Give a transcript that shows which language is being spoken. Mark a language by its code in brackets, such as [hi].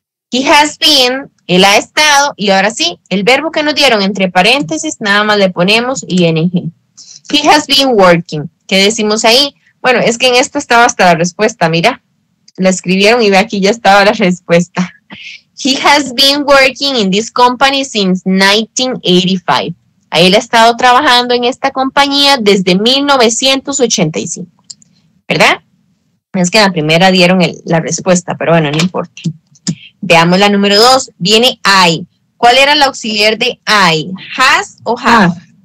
[en] He has been, [es] él ha estado, y ahora sí, el verbo que nos dieron entre paréntesis, nada más le ponemos ing. [en] He has been working. [es] ¿Qué decimos ahí? Bueno, es que en esta estaba hasta la respuesta, mira. La escribieron y ve aquí ya estaba la respuesta. [en] He has been working in this company since 1985. [es] Ahí él ha estado trabajando en esta compañía desde 1985. ¿Verdad? Es que en la primera dieron la respuesta, pero bueno, no importa. Veamos la número 2. Viene I. ¿Cuál era el auxiliar de I? ¿Has o have?